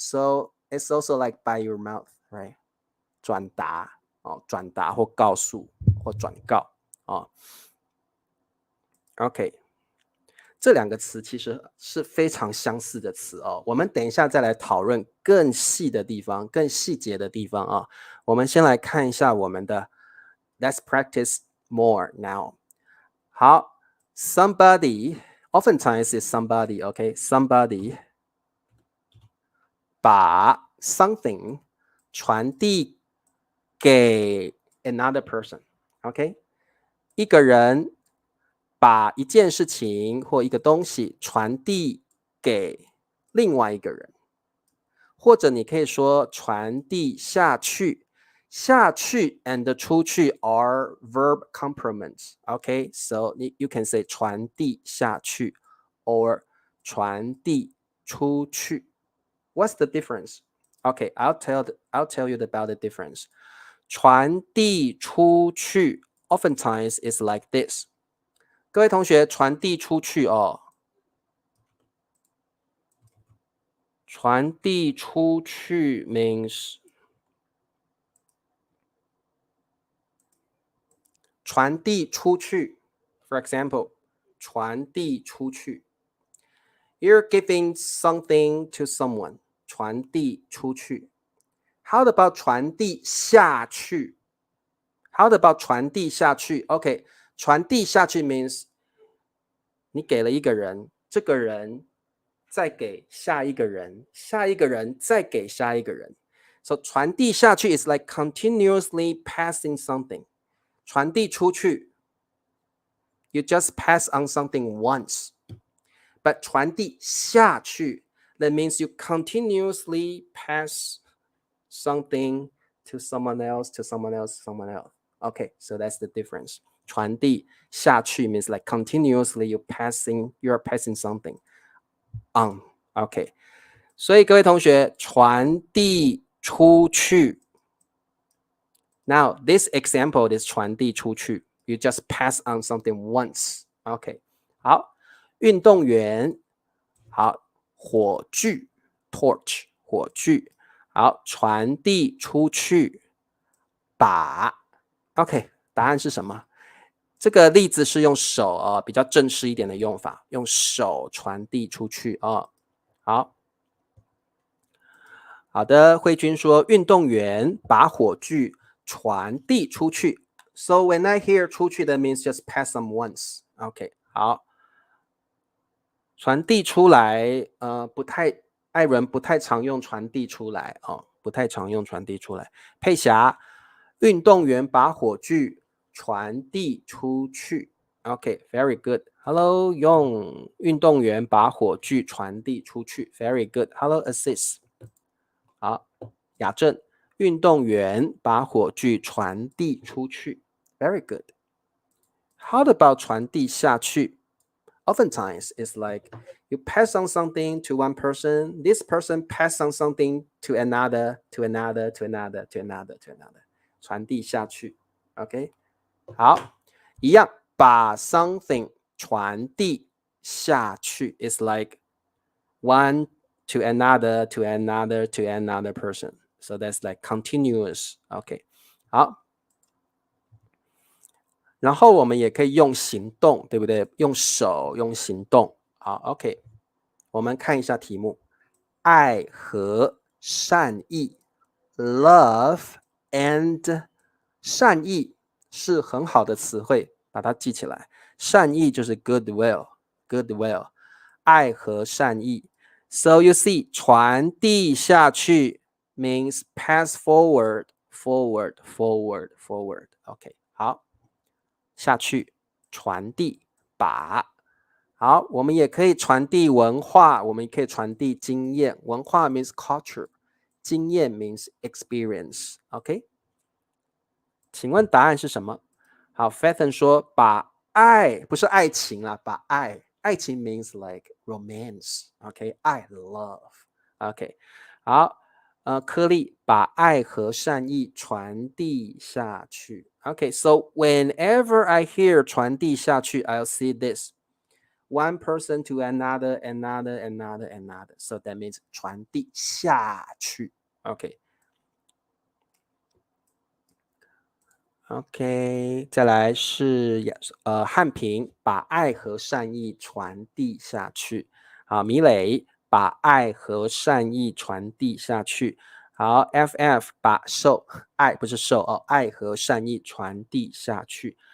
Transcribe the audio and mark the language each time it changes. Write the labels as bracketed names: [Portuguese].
[English] So it's also like by your mouth, right? [Chinese] 转达转达或告诉或转告OK， 这两个词其实是非常相似的词我们等一下再来讨论更细的地方、更细节的地方我们先来看一下我们的 [English] Let's practice more now。好 ，somebody oftentimes is somebody, OK? Somebody 把 something [Chinese] 传递给 [English] another person, OK? [Chinese] 一个人把一件事情或一个东西传递给另外一个人，或者你可以说传递下去。 [English] 下去 and 出去 are verb complements. Okay, so you can say 传递下去 or 传递出去。 What's the difference? Okay, I'll tell you about the difference. 传递出去 oftentimes is like this. [Chinese] 各位同学， [English] 传递出去传递出去 means 传递出去 ，for example， 传递出去 ，you're giving something to someone， 传递出去。 How about [Chinese] 传递下去 ？How about 传递下去 ？OK， 传递下去 means 你给了一个人，这个人再给下一个人，下一个人再给下一个人。 [English] So 传递下去 is like continuously passing something。传递出去 you just pass on something once. But 传递下去 that means you continuously pass something to someone else, to someone else, someone else. Okay, so that's the difference. 传递下去 means like continuously you're passing something on. Okay, [Chinese] 所以各位同学，传递出去。 [English] Now this example is 传递出去。 You just pass on something once. [Chinese] OK， 好，运动员，好，火炬 torch 火炬，好，传递出去，把 OK， 答案是什么？这个例子是用手比较正式一点的用法，用手传递出去好。好的，慧君说，运动员把火炬传递出去。 [English] So when I hear 出去的 means just pass them once. [Chinese] OK， 好，传递出来，艾伦不太常用传递出来不太常用传递出来。佩霞，运动员把火炬传递出去。 OK， [English] very good。 [Chinese] Hello， 用运动员把火炬传递出去 ，very good。Hello，assist。好，雅正，运动员把火炬传递出去 [English] ，very good。How about 传递下去 ？Oftentimes it's like you pass on something to one person, this person pass on something to another, to another, to another, to another, to another， 传递下去 ，OK。 [Chinese] 好，一样，把 [English] something 传递下去 is like one to another, to another, to another person. So that's like continuous. [Chinese] OK， 好。然后我们也可以用行动，对不对？用手，用行动。好 ，OK。我们看一下题目：爱和善意 ， [English] love and [Chinese] 善意是很好的词汇，把它记起来。善意就是 goodwill，goodwill， 爱和善意。 [English] So you see， 传递下去 means pass forward, forward, forward, forward. [Chinese] OK， 好，下去传递把。好，我们也可以传递文化，我们也可以传递经验。 [English] 文化 means culture， 经验 means experience。 [Chinese] OK， 请问答案是什么？好 ，Fathan 说把爱不是爱情啦，把爱。 [English] 爱情 means like romance，OK， 爱 love，OK， [Chinese] 好，颗粒把爱和善意传递下去 [English] ，OK，so whenever I hear 传递下去 ，I'll see this one person to another, another, another, another. So that means 传递下去 ，OK。 [Chinese] OK， 再来是汉平把爱和善意传递下去。好，米磊把爱和善意传递下去。好 ，FF 把爱不是爱和善意传递下去。